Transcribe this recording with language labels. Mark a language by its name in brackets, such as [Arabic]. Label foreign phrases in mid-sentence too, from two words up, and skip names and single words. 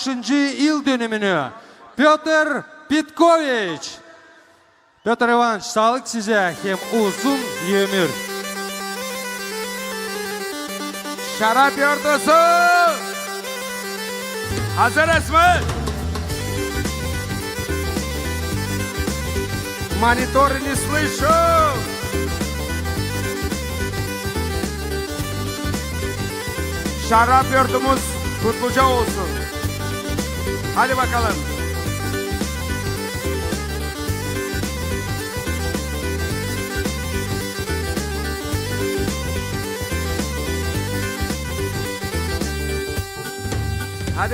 [Gagauz] yıl dönümünü Piotr Petkoviç. Piotr Ivanoviç, sağlık size hem uzun ömür. Şarap ordusu! Hazırız mı? [Russian] Монитор не слышу! [Gagauz] Şarap yurtumuz kutluca olsun. Hadi bakalım. Hadi.